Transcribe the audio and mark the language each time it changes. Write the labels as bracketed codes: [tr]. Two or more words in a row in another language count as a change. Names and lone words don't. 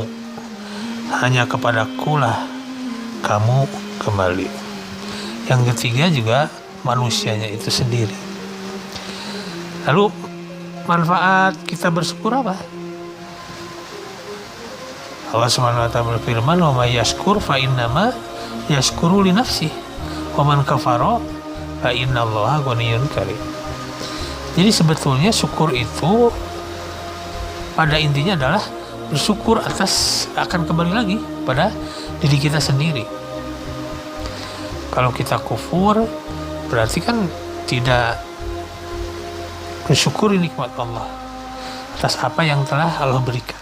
[id] Hanya kepadakulah kamu kembali. Yang ketiga juga manusianya itu sendiri. Lalu manfaat kita bersyukur apa? Allah [ar] سبحانه وتعالى [id] berfirman, [ar] "ومن يشكر فإنما يشكر لنفسه ومن كفر فإن الله غني كريم." [id] Jadi sebetulnya syukur itu pada intinya adalah bersyukur atas, akan kembali lagi pada diri kita sendiri. Kalau kita kufur berarti kan tidak mensyukuri nikmat Allah atas apa yang telah Allah berikan.